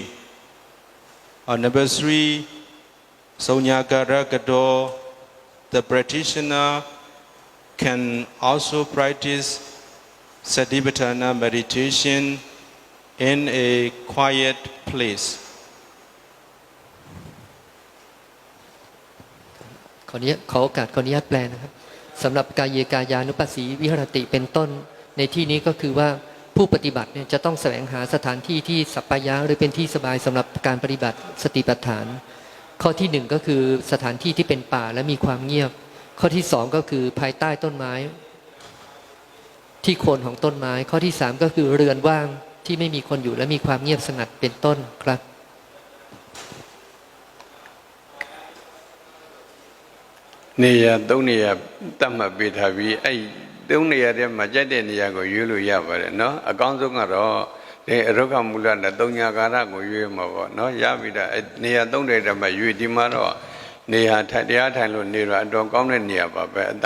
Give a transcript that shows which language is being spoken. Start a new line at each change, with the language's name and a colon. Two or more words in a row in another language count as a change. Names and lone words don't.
English: Or number three, Saunyagara-gato, the practitioner can also practice Satipatthana meditation in a quiet place.
Thai: ขอโอกาสขออนุญาตแปลนะครับสำหรับกายเยกายานุปัสสีวิหรติเป็นต้นในที่นี้ก็คือว่าผู้ปฏิบัติเนี่ยจะต้องแสวงหาสถานที่ที่สัปปายะหรือเป็นที่สบายสำหรับการปฏิบัติสติปัฏฐานข้อที่หนึ่งก็คือสถานที่ที่เป็นป่าและมีความเงียบข้อที่สองก็คือภายใต้ต้นไม้ที่โคนของต้นไม้ข้อที่สามก็คือเรือนว่างที่ไม่มีคนอยู่และมีความเงียบสงัดเป็นต้นครับ
Burmese: နေရာ၃နေရာတတ်မှတ်ပေးထားပြီးအဲ့၃နေရာထဲမှာကြိုက်တဲ့နေရာကိုရွေးလို့ရပါတယ်နော်အကောင်းဆုံးကတော့ဒီအရုက္ခမူလနဲ့၃ညာကာရကိုရွေးမှာပေါ့နော်ရပြီဒါနေရာ၃နေရာမှာရွေးဒီမှာတော့နေရာတရားထိုင်လို့နေတော့အတော်ကောင်းတဲ့နေရာပါပဲအတန်